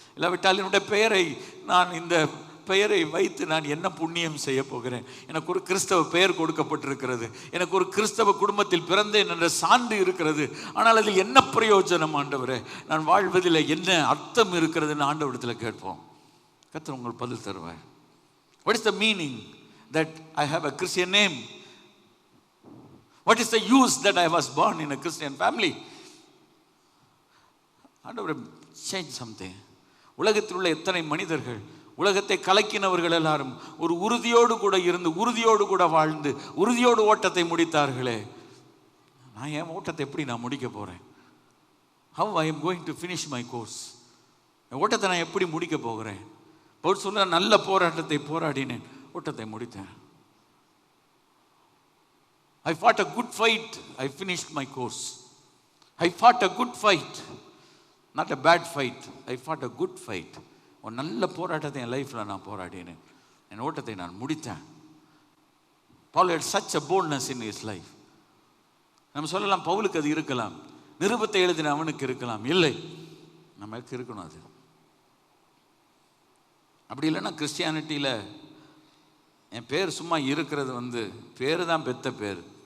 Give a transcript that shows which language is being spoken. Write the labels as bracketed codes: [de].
[ta] இல்லாவிட்டால் என்னுடைய பெயரை நான் இந்த பெயரை வைத்து நான் என்ன புண்ணியம் செய்ய போகிறேன்? எனக்கு ஒரு கிறிஸ்தவ பெயர் கொடுக்கப்பட்டிருக்கிறது, எனக்கு ஒரு கிறிஸ்தவ குடும்பத்தில் பிறந்தேன் என்ற சான்று இருக்கிறது. ஆனால் அதில் என்ன பிரயோஜனம் ஆண்டவரே? நான் வாழ்வதில் என்ன அர்த்தம் இருக்கிறதுன்னு ஆண்டவரிடத்தில் கேட்போம். கர்த்தர் உங்கள் பதில் தருவார். [en] What is the meaning that I have a Christian name? What is the use that I was born in a Christian family? ஆண்டவரே, change something. [ta] உலகத்தில் உள்ள எத்தனை மனிதர்கள், உலகத்தை கலக்கினவர்கள் எல்லாரும் ஒரு உறுதியோடு கூட இருந்து, உறுதியோடு கூட வாழ்ந்து, உறுதியோடு ஓட்டத்தை முடித்தார்களே. நான் என் ஓட்டத்தை எப்படி நான் முடிக்க போகிறேன்? [en] How I am going to finish my course? [ta] என் ஓட்டத்தை நான் எப்படி முடிக்க போகிறேன்? பவுல் சொல்ல, நல்ல போராட்டத்தை போராடினேன், ஓட்டத்தை முடித்தேன். [en] I fought a good fight, I finished my course. I fought a good fight, not a bad fight. I fought a good fight. [ta] ஒரு நல்ல போராட்டத்தை என் லைஃப்பில் நான் போராடினேன், என் ஓட்டத்தை நான் முடித்தேன். [en] Paul had such a boldness in his life. [ta] நம்ம சொல்லலாம், பவுலுக்கு அது இருக்கலாம், நிருபத்தை எழுதின அவனுக்கு இருக்கலாம். இல்லை, நமக்கு இருக்கணும் அது. அப்படி இல்லைன்னா கிறிஸ்டியானிட்டியில் என் பேர் சும்மா இருக்கிறது பேர் தான் பெத்த பேர்.